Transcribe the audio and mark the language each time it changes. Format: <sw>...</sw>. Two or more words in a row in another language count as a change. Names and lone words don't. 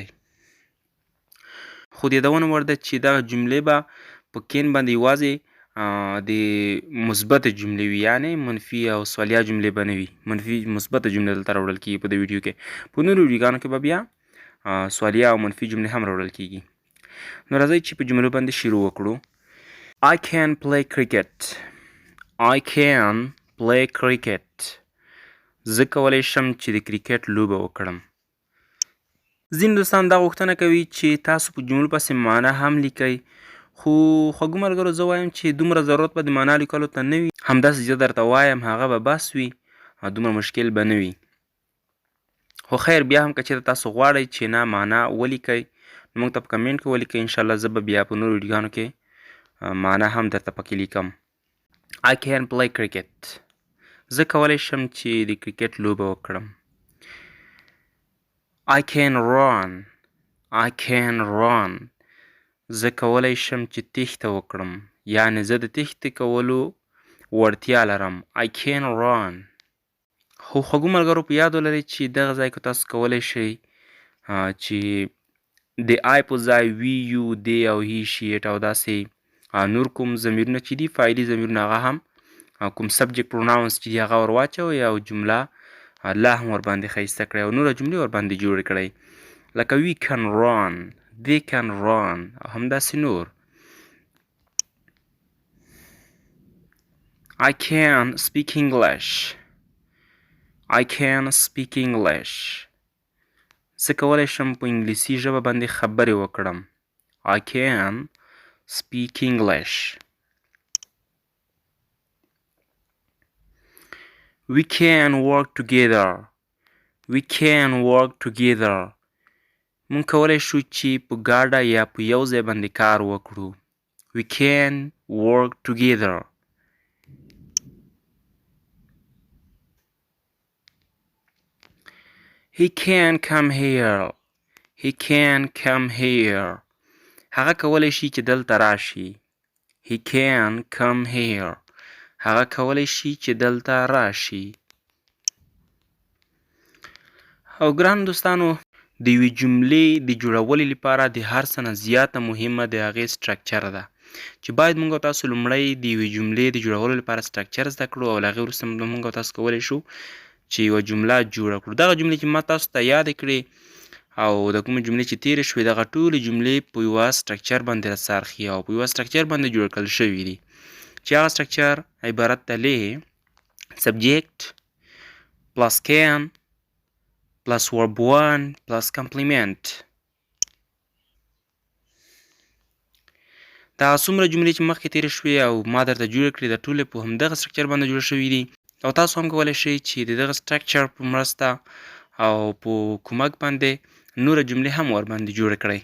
<ps>خو د یادونې وړ ده چې دغه جملې به په کین باندې یوازې د مثبتې جملې وي، یعنې منفي او سوالیه جملې به نه وي. منفي مثبته جملې دلته راوړل کېږي په دې ویډیو کې. په نورو ویډیوګانو کې به بیا سوالیه او منفي جملې هم راوړل کېږي. نو راځئ چې په جملو باندې شروع وکړو.</ps> <en>I can play cricket. I can play cricket.</en> <ps>زه کولی شم چې د کرکټ لوبه وکړم. ځینې دوستان دا غوښتنه کوي چې تاسو په جملو پسې معنا هم لیکئ، خو خوږو ملګرو زه وایم چې دومره ضرورت به د معنا لیکلو ته نه وي. همداسې زه درته وایم هغه به بس وي، دومره مشکل به نه وي. خو خیر بیا هم که چېرته تاسو غواړئ چې نه معنا ولیکئ، نو موږ ته په کمنټ کې ولیکئ. انشاءالله زه به بیا په نورو ویډیوګانو کې معنا هم درته پکې لیکم.</ps> <en>I can play cricket.</en> <ps>زه کولی شم چې د کرکټ لوبه وکړم.</ps> <en>I can run. I can run.</en> <ps>زه کولی شم چې تېښته وکړم، یعنې زه د تېښتې کولو وړتیا لرم.</ps> <en>I can run.</en> <ps>خو خوږو ملګرو په یاد ولرئ چې دغه ځای کې تاسو کولی شئ چې د آی په ځای وي، یو، دی او هی، شي، ایټ او داسې نور کوم ضمیرونه چې دي، فاعلي ضمیرونه، هغه هم کوم</ps> <en>subject pronouns</en> <ps>چې دي هغه ور واچوئ او جمله لا هم ورباندې ښایسته کړئ او نوره جملې ورباندې جوړې کړئ، لکه</ps> <en>we can run, they can run</en> <ps>او همداسې نور.</ps> <en>I can speak English. I can speak English.</en> <ps>زه کولی شم په انګلیسي ژبه باندې خبرې وکړم.</ps> <en>I can speak English. We can work together. We can work together.</en> <ps>مونږ کولی شو چې په ګاډه یا په یو ځای باندې کار وکړو.</ps> <en>We can work together. He can come here. He can come here.</en> <ps>هغه کولی شي چې دلته راشي.</ps> <en>He can come here.</en> <ps>هغه کولی شي چې دلته راشي. او ګران دوستانو، د یوې جملې د جوړولو لپاره د هر څه نه زیاته مهمه د هغې سټرکچر ده، چې باید موږ او تاسو لومړی د یوې جملې د جوړولو لپاره سټرکچر زده کړو او له هغې وروسته موږ او تاسو کولی شو چې یوه جمله جوړه کړو. دغه جملې چې ما تاسو ته یادې کړې او د کومې جملې چې تېرې شوې، دغه ټولې جملې په یوه سټرکچر باندې راڅرخي او په یوه سټرکچر باندې جوړ کړل شوي دي، چې هغه سټرکچر عبارت ده له</ps> <en>subject plus can plus verb 1 plus complement.</en> <ps>دا څومره جملې چې مخکې تېرې شوې او ما درته جوړې کړې، د ټولې په همدغه سټرکچر باندې جوړ شوي دي او تاسو هم کولی شئ چې د دغه سټرکچر په مرسته او په کومک باندې نوره جملې هم ورباندې جوړې کړئ.</ps>